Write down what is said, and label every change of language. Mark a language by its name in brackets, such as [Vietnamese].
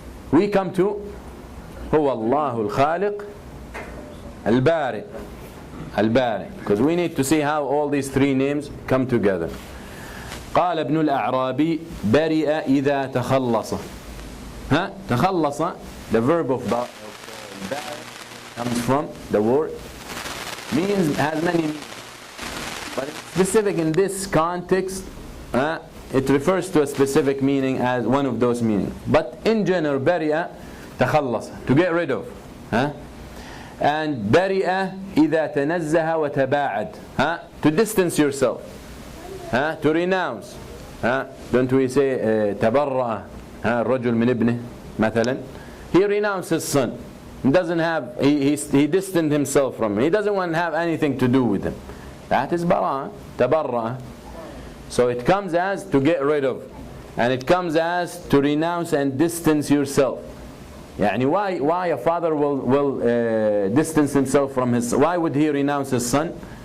[English] We come to [Arabic] هو الله الخالق البارئ. البارئ. [English] Because we need to see how all these three names come together. [Arabic] قال ابن الأعرابي برئ إذا تخلص. [English] تخلص, the verb of barئ comes from the word, has many meanings. But specific in this context, it refers to a specific meaning as one of those meanings. But in general, bari'a, تخلص, to get rid of. And bari'a [Arabic] إذا تنزه وتباعد, [English] to distance yourself, to renounce. Don't we say [Arabic] تبرأ الرجل من ابنه مثلا? [English] He renounced his son. He doesn't have, he distanced himself from him. He doesn't want to have anything to do with him. That is bara, tabarra. So it comes as to get rid of, and it comes as to renounce and distance yourself. Yani why a father will distance himself from his son? Why would he renounce his son?